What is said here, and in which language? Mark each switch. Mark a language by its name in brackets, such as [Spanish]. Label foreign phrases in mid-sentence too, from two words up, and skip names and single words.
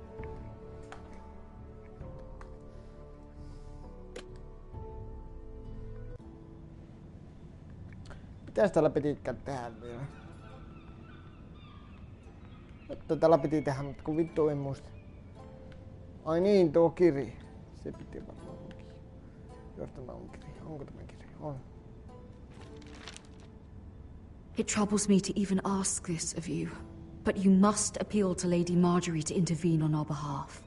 [Finnish] Mitäs täällä pitikään tehdä vielä? Että täällä piti tehdä, mutta kun vittu en muista. Ai niin, tuo kiri. Se piti varmaan lukea. Jos tämä on kiri. Onko tämä kiri? On. [English] It troubles me to even ask this of you, but you must appeal to Lady Marjorie to intervene on our behalf.